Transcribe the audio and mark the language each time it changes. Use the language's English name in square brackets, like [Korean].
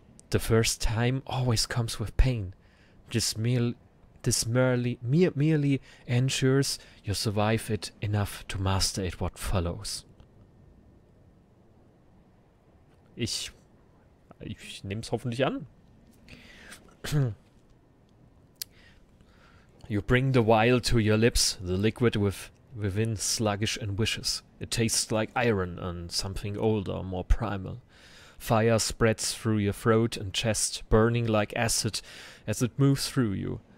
[English] The first time always comes with pain. This merely ensures you survive it enough to master it what follows. [German] Ich nehme es hoffentlich an. [English] You bring the vial to your lips, the liquid within sluggish and vicious. It tastes like iron and something older, more primal. Fire spreads through your throat and chest, burning like acid as it moves through you.